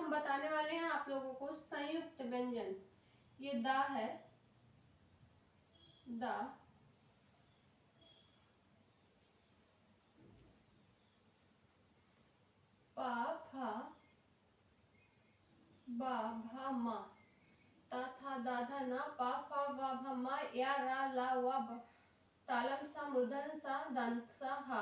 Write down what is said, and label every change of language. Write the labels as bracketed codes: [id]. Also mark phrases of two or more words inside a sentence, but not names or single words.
[hi] बताने वाले हैं आप लोगों को संयुक्त व्यंजन। ये दा है, दा, पा फा बा भा मा, ता था दा धा ना, पा फा बा भा मा, या रा ला वा तालम सा मूर्धन सा दंत सा हा।